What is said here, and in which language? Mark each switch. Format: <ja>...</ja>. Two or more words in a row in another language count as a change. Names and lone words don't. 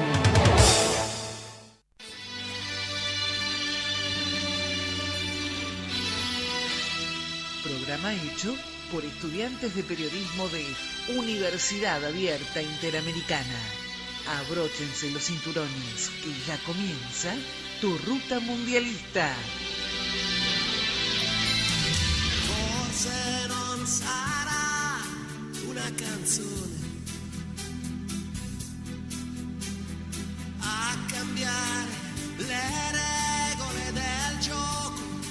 <es>Programa hecho por estudiantes de periodismo de Universidad Abierta Interamericana. Abróchense los cinturones, que ya comienza tu ruta mundialista.</es> <it>Forse non sarà una canzone a cambiare le regole del gioco,</it>